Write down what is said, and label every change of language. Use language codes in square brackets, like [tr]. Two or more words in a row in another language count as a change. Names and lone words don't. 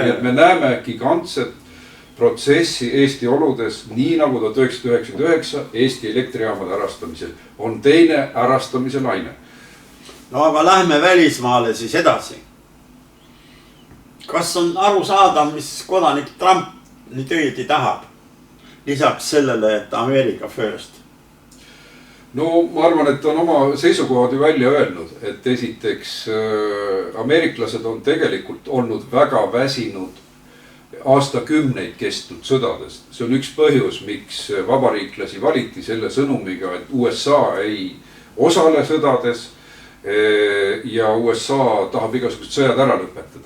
[et] Nii et me näeme gigantset protsessi Eesti oludes, nii nagu 1999 Eesti elektrijaamade ärastamisel on teine ärastamise laine. No aga lähme välismaale siis edasi. Kas on aru saada, mis kodanik Trump nüüd õieti tahab? Lisaks sellele, et [en] America first. [et] No ma arvan, et on oma seisukohad ju välja öelnud, et esiteks ameeriklased on tegelikult olnud väga väsinud aastakümneid kestnud sõdadest. See on üks põhjus, miks vabariiklasi valiti selle sõnumiga, et USA ei osale sõdades ja USA tahab igasugused sõjad ära lõpetada.